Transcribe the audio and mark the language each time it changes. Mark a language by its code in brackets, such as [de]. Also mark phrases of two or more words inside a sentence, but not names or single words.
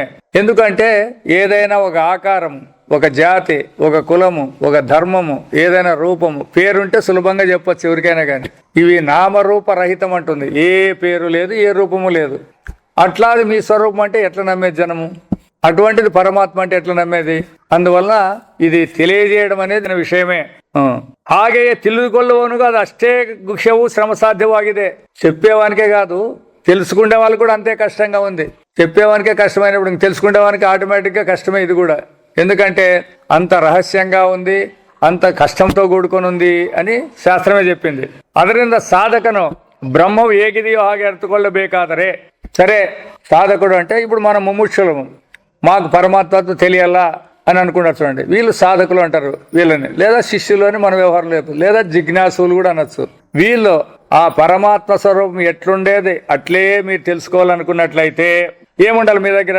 [te] ఎందుకంటే ఏదైనా ఒక ఆకారం, ఒక జాతి, ఒక కులము, ఒక ధర్మము, ఏదైనా రూపము, పేరుంటే సులభంగా చెప్పొచ్చు ఎవరికైనా కానీ. ఇవి నామరూప రహితం అంటుంది. ఏ పేరు లేదు, ఏ రూపము లేదు. అట్లాది మీ స్వరూపం అంటే ఎట్లా నమ్మేది జనము? అటువంటిది పరమాత్మ అంటే ఎట్లా నమ్మేది? అందువల్ల ఇది తెలియజేయడం అనేది విషయమే. [kn] ಹಾಗೆಯೇ ತಿಳಿದುಕೊಳ್ಳುವವನಿಗೂ ಅದು ಅಷ್ಟೇ ಗುಹ್ಯವು ಶ್ರಮ ಸಾಧ್ಯವಾಗಿದೆ. [te] చెప్పేవానికే కాదు, తెలుసుకునే వాళ్ళు కూడా అంతే కష్టంగా ఉంది. చెప్పేవానికే కష్టమైనప్పుడు తెలుసుకునే వానికి ఆటోమేటిక్గా కష్టమే ఇది కూడా. ఎందుకంటే అంత రహస్యంగా ఉంది, అంత కష్టంతో కూడుకొని ఉంది అని శాస్త్రమే చెప్పింది. [kn] ಅದರಿಂದ సాధకను బ్రహ్మವು ಹೇಗಿದೆಯೋ ಹಾಗೆ ಅರ್ಥಕೊಳ್ಳಬೇಕಾದರೆ, [te] సరే సాధకుడు అంటే ఇప్పుడు మనం ముముక్షులము, మాకు పరమాత్మ తెలియాలా అని అనుకుంటారు. చూడండి, వీళ్ళు సాధకులు అంటారు వీళ్ళని, లేదా శిష్యులు అని మన వ్యవహారం లేదు, లేదా జిజ్ఞాసులు కూడా అనొచ్చు. వీళ్ళు ఆ పరమాత్మ స్వరూపం ఎట్లుండేది అట్లే మీరు తెలుసుకోవాలనుకున్నట్లయితే ఏముండాలి మీ దగ్గర?